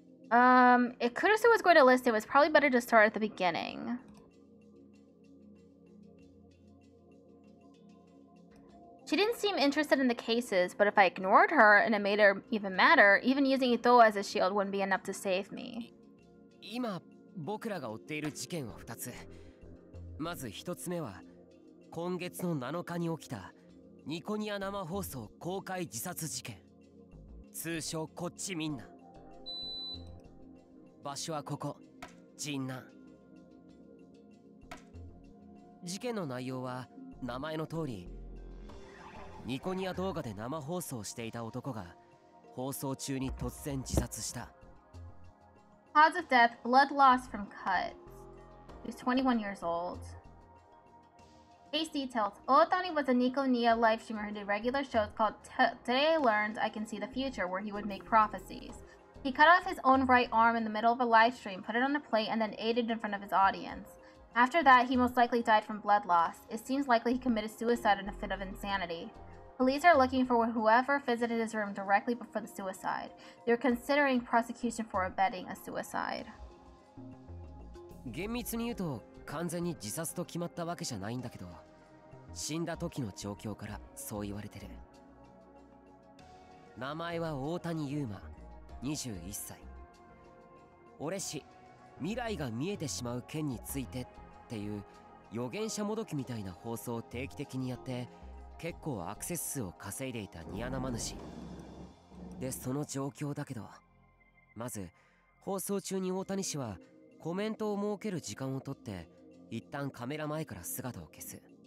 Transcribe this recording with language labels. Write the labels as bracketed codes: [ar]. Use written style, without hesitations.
[en] If Kurusu was going to list it, was probably better to start at the beginning. She didn't seem interested in the cases, but if I ignored her and it made her even madder, even using Ito as a shield wouldn't be enough to save me. [ja] 今僕らが追っている事件は2つ。まず1つ目は今月の7日に起きたニコニア生放送公開自殺事件。通称こっちみんな。場所はここ、神南。事件の内容は名前の通り、ニコニア動画で生放送していた男が放送中に突然自殺した。 [en] Cause of death, blood loss from cuts. He was 21 years old. Case details. Ootani was a Nico-Nia live streamer who did regular shows called Today I Learned I Can See the Future, where he would make prophecies. He cut off his own right arm in the middle of a live stream, put it on a plate, and then ate it in front of his audience. After that, he most likely died from blood loss. It seems likely he committed suicide in a fit of insanity. Police are looking for whoever visited his room directly before the suicide. They're considering prosecution for abetting a suicide. [ja] 厳密に言うと完全に自殺と決まったわけじゃないんだけど、死んだ時の状況からそう言われてる。名前は大谷優馬、21歳。俺氏、未来が見えてしまう件についてっていう予言者もどきみたいな放送を定期的にやって結構アクセス数を稼いでいたニア生主で、その状況だけど、まず放送中に大谷氏はコメントを設ける時間をとって一旦カメラ前から姿を消す。